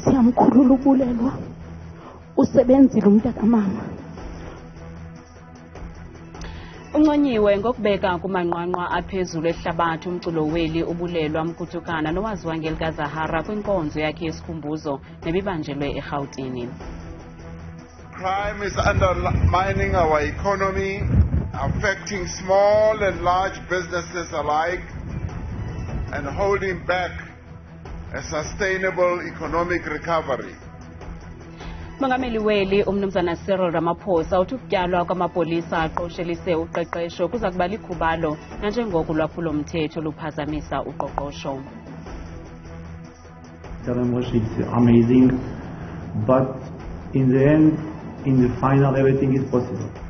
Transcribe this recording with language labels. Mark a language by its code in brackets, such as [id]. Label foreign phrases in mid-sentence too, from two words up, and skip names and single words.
[xh] Ndiyamkhulula uBulelwa. Usebenzile umntakamama. Unconyiwe ngokubeka kumanqwanqwa aphezulu ehlabathi umculo weli uBulelwa Mkutukana nowaziwa ngelikaZahara kwinkonzo yakhe yesikhumbuzo nebibanjelwe eRhawutini. [en] Crime is undermining our economy, affecting small and large businesses alike, and holding back a sustainable economic recovery. [xh] Mongameli weli umnumzana Cyril Ramaphosa uthi ukutyalwa kwamapolisa aqoshelise uqeqesho kuza kuba likhubalo nanjengoko ulwaphulo-mthetho luphazamisa uqoqosho. [en] It's amazing, but in the end, in the final, everything is possible.